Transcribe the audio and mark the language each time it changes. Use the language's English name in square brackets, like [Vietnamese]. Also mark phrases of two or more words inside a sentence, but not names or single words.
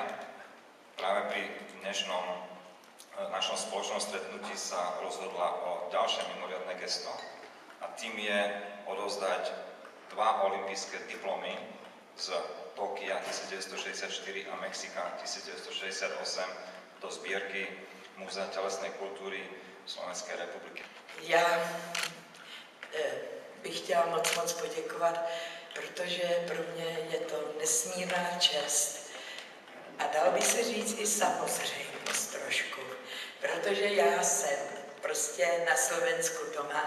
[Slovak] Práve pri dnešnom našom spoločnom stretnutí sa rozhodla o ďalšie mimoriadne gesto a tým je odovzdať 2 olympijské diplomy z Tokia 1964 a Mexika 1968 do zbierky Múzea telesnej kultury Slovenské republiky. [Czech] Já bych chtěla moc poděkovat, protože pro mě je to nesmírná čest. A dalo by se říct i samozřejmost trošku, protože já jsem prostě na Slovensku doma